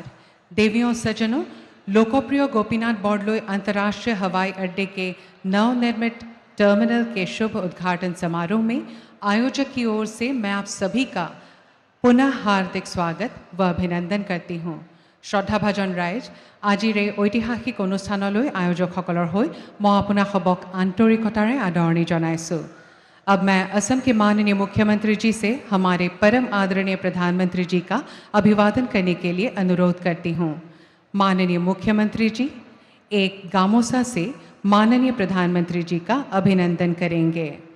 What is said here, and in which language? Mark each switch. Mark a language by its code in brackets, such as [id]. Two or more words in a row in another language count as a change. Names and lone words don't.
[hi] देवियों सज्जनों, लोकप्रिय गोपीनाथ बोरदोलोई अंतर्राष्ट्रीय हवाई अड्डे के नवनिर्मित टर्मिनल के शुभ उद्घाटन समारोह में आयोजक की ओर से मैं आप सभी का पुनः हार्दिक स्वागत व अभिनंदन करती हूँ। [as] শ্ৰদ্ধা ভাজন ৰাইজ, आजिर এই ঐতিহাসিক অনুষ্ঠানলৈ আয়োজকসকলৰ হৈ মই আপোনাসবক আন্তৰিকতাৰে আদৰণি জনাইছোঁ। [hi] अब मैं असम के माननीय मुख्यमंत्री जी से हमारे परम आदरणीय प्रधानमंत्री जी का अभिवादन करने के लिए अनुरोध करती हूँ। माननीय मुख्यमंत्री जी एक गामोसा से माननीय प्रधानमंत्री जी का अभिनंदन करेंगे।